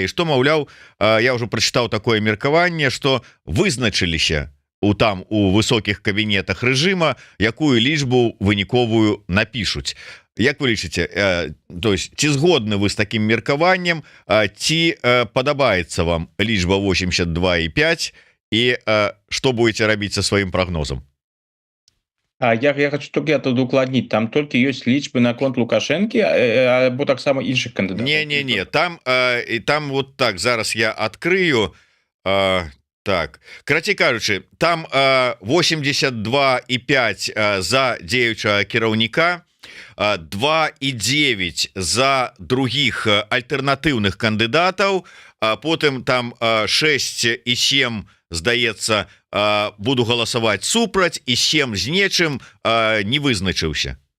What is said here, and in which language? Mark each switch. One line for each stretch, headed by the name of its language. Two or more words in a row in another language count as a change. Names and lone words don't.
Belarusian: Што, маўляў, я ўжо прачытаў такое меркаванне, што вызначыліся у высокіх кабінетах рэжыма, якую лічбу выніковую напішуць. Як вы лічыце,
Russian: то есть
Belarusian: ці згодны вы з такім меркаваннем, ці падабаецца вам лічба 82,5 і што будете рабіць са сваім прогнозам?
Russian: Я хочу только это
Belarusian: удакладніць, там толькі ёсць лічбы наконт Лукашэнкі або таксама іншых кандыдатаў? Не, там вот так, зараз я адкрыю. Так, карацей кажучы, там 82,5 за дзеючага кіраўніка, 2,9 за других альтэрнатыўных кандыдатаў, потым там 6,7, здаецца, буду галасаваць супраць, і 7 з нечым не вызначыўся.